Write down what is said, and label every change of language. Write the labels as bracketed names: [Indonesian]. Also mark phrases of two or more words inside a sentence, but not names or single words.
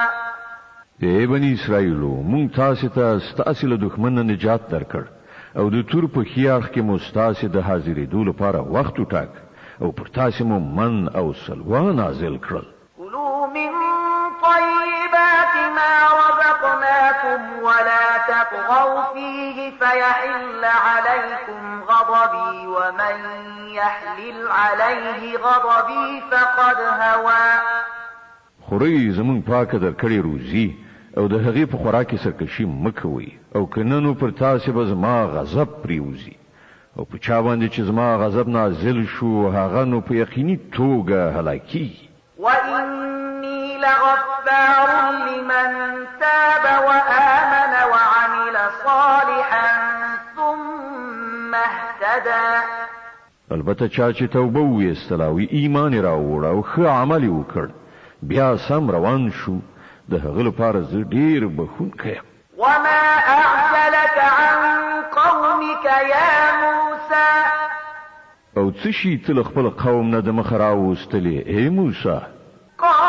[Pashto] ای بنی اسرائیلو مونږ تاسو ته ستاسو له دښمن نه نجات درکړ او د تور په خیاخ کې مو ستاسو د حاضرېدو لپاره وخت وټاک او پر تاسو مو من او سلوا نازل کړل. [Arabic] كلوا من طيبات ما رزقناكم ولا تطغوا فيه فيحل عليكم غضبي ومن يحلل عليه غضبي فقد هوى. [Pashto] خوري زمون پاکه درکړې روزي او د هغې په خوراک کې سرکشي مکوي او کننو پر تاسو به زما غضب پریوزي او په چا باندې چې زما غضب نازل شو هغه نو په یقیني توګه هلاکی. [Arabic] وإني لغفار لمن تاب وآمن وعمل صالحا ثم اهتدى. [Pashto] البته چا چې توبه ویستله او ایمان یې راوړ او ښه عمل یې وکړ بیا سم روان شو د هغه لپاره زه ډېر بخښونکی یم. [Arabic] وما أعجلك عن قومك يا موسى. [Pashto] او څه شي ته له خپل قوم نه د مخه راوستلې ای موسی؟